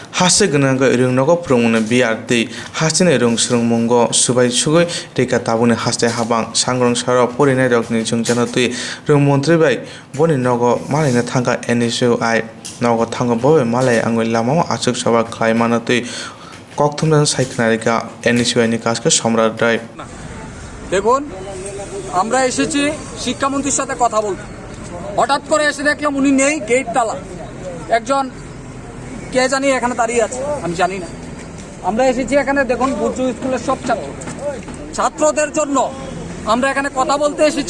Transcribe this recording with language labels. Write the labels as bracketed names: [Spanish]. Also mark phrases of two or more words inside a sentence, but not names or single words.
[Kok Borok] Hase Ganaga Rungnogo Promune Biardi, Hasine Rung Srung Mungo, Subai Sugoi, Rika Tabune Haste Habang, Sangrong Shara, Porine Rogni Jwngjalrogno, Rung montri Boni Nogo, Malai Tanga NSUI, Nogo Tanga Boy, Malai Angul Lama, Asuk Saba Klaimanati, Koktuman Saiknarika, NSUI Nikaska, Somra Drive. [Bangla] দেখুন আমরা এসেছি শিক্ষামন্ত্রীর সাথে কথা বলতে। হঠাৎ করে এসে দেখলাম উনি নেই, গেট তালা। একজন কে জানি এখানে দাঁড়িয়ে আছে, আমি জানি না। আমরা এসেছি এখানে, দেখুন বুদ্ধ স্কুলের সব ছাত্রদের জন্য আমরা এখানে কথা বলতে এসেছি।